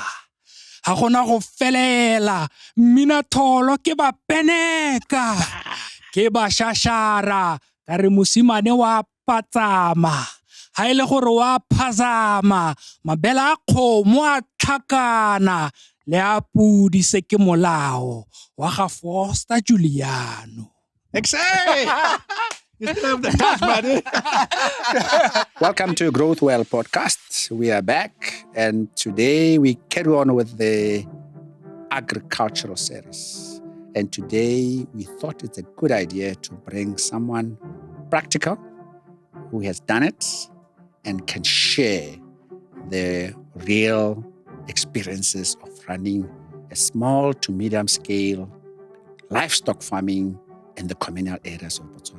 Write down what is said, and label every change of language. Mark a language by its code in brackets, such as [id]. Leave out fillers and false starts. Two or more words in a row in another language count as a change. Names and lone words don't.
[tn] Ha gona go felela, mmina tholo ke ba peneka, ke ba shashara, ka re mosimane wa patsama, ha ile gore wa phazama, mabela a kgomo a tlhakana, le a pudi se ke molao, wa ga Fosta Juliano. [en] Excellent! You still have the touch, buddy. Welcome to GrowthWell Podcast. We are back, and today we carry on with the agricultural series. And today we thought it's a good idea to bring someone practical who has done it and can share the real experiences of running a small to medium scale livestock farming in the communal areas of Botswana.